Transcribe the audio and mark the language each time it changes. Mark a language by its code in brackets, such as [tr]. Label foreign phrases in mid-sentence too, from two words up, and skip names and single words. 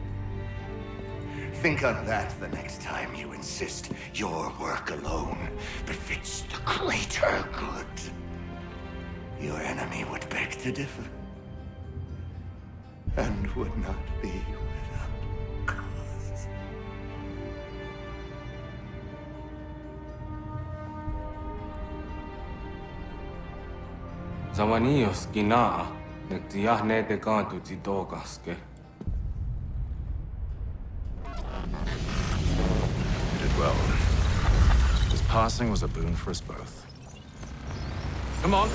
[en] Think on that the next time you insist your work alone befits the greater good. Your enemy would beg to differ, and would not be without cause. Zawanios ginaa, nagtiyahne de kantu titogaske. You did well. His passing was a boon for us both. Come on.